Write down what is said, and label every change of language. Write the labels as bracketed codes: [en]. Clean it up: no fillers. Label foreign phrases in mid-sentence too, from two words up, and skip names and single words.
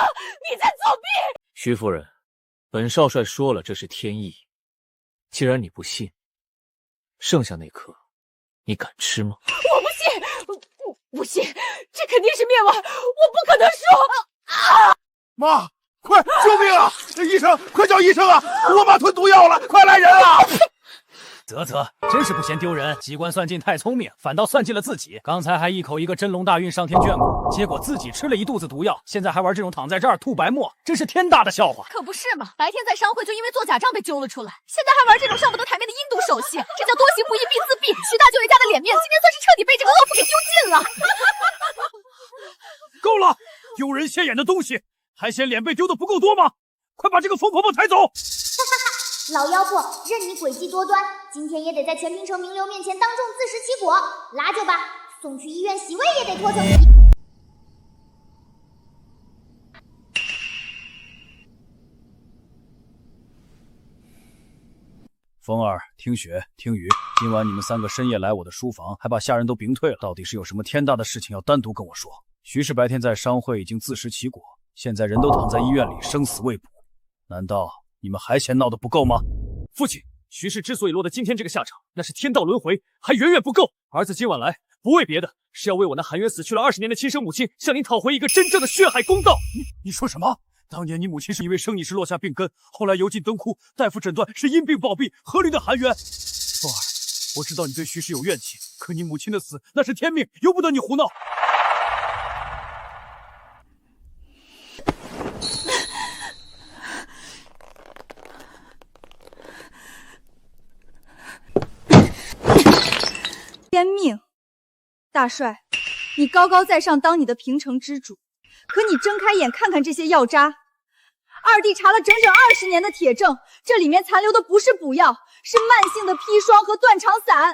[zh] 你在作弊！徐夫人，本少帥說了，這是天意。既然你不信，剩下那顆，你敢吃嗎？我不信，我不信，這肯定是滅丸，我不可能輸！媽，快救命啊！醫生，快叫醫生啊！我媽吞毒藥了，快來人啊！啧，真是不嫌丟人，機關算盡太聰明，反倒算計了自己。剛才還一口一個真龍大運上天眷顧，結果自己吃了一肚子毒藥，現在還玩這種躺在這兒吐白沫，真是天大的笑話。可不是嘛，白天在商會就因為做假賬被揪了出來，現在還玩這種上不得台面的陰毒手戲，這叫多行不義必自斃。徐大舅爺家的臉面，今天算是徹底被這個惡婦給丟盡了。夠了，丟人現眼的東西，還嫌臉被丟的不夠多嗎？快把這個瘋婆婆抬走！老妖婆，任你诡計多端，今天也得在全平城名流面前当众自食其果。拉就吧，送去医院洗胃也得脱层皮。风儿、听雪、听雨，今晚你们3个深夜来我的书房，还把下人都屏退了，到底是有什么天大的事情要单独跟我说？徐氏白天在商会已经自食其果，现在人都躺在医院里，生死未卜，难道你们还嫌闹得不夠嗎？父親，徐氏之所以落得今天這個下場，那是天道輪迴，還遠遠不夠。兒子今晚來，不為別的，是要為我那含冤死去了20年的親生母親，向您討回一個真正的血海公道。你說什麼？當年你母親是因為生你時落下病根，後來油盡燈枯，大夫診斷是因病暴斃，合理的含冤。風兒，我知道你對徐氏有怨氣，可你母親的死那是天命，由不得你胡鬧。天命，大帥，你高高在上當你的平城之主，可你睜開眼看看這些藥渣，二弟查了整整20年的鐵證，這裡面殘留的不是補藥，是慢性的砒霜和斷腸散。